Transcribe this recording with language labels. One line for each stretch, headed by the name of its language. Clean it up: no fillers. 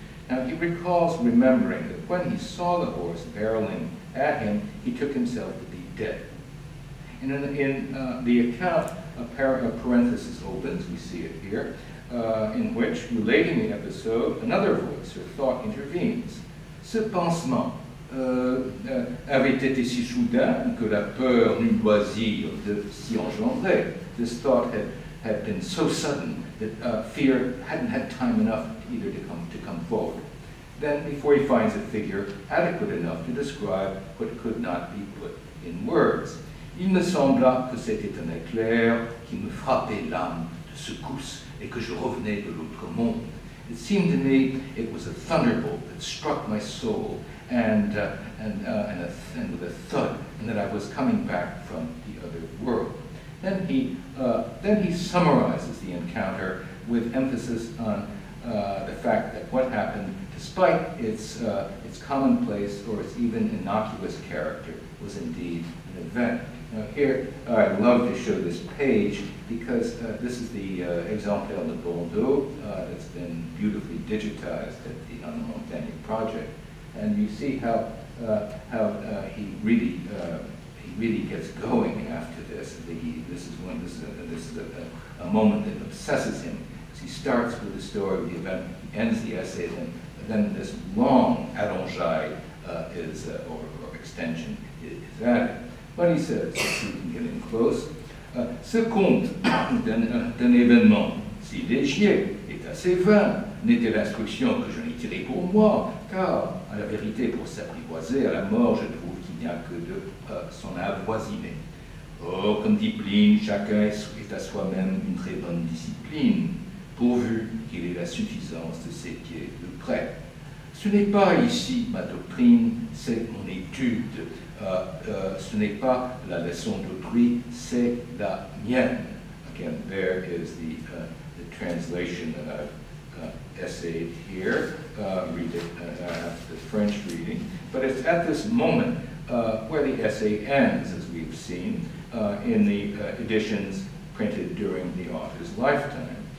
English: Now he recalls remembering that when he saw the horse barreling at him, he took himself to be dead. And in the account, a parenthesis opens, we see it here, in which, relating the episode, another voice or thought intervenes.
French: Ce pansement avait été si soudain que la peur n'eut loisir de s'y engendrer.
English: This thought had been so sudden that fear hadn't had time enough either to come forward. Then, before he finds a figure adequate enough to describe what could not be put in words.
French: Il me sembla que c'était un éclair qui me frappait l'âme de secousse et que je revenais de l'autre monde.
English: It seemed to me it was a thunderbolt that struck my soul and with a thud, and that I was coming back from the other world. Then he summarizes the encounter with emphasis on the fact that what happened, despite its commonplace or its even innocuous character, was indeed an event. Now here, I'd love to show this page because this is the
French: exemplaire de Bordeaux
English: that's been beautifully digitized on the Montaigne project, and you see how he really gets going after this. This is a moment that obsesses him. He starts with the story of the event, he ends the essay, and then this long allongé or extension is added. But he says, so we can get in close,
French: ce conte d'un événement si léger est assez vain, n'était l'instruction que j'en ai tirée pour moi, car, à la vérité, pour s'apprivoiser à la mort, je trouve qu'il n'y a que de s'en avoisiner. Or, comme dit Pline, chacun est à soi-même une très bonne discipline, pourvu qu'il ait la suffisance de ses pieds de près. Ce n'est pas ici ma doctrine, c'est mon étude. Ce n'est pas la leçon d'autrui, c'est la mienne.
English: Again, there is the translation that I've essayed here. Read it after the French reading. But it's at this moment where the essay ends, as we've seen, in the editions printed during the author's lifetime.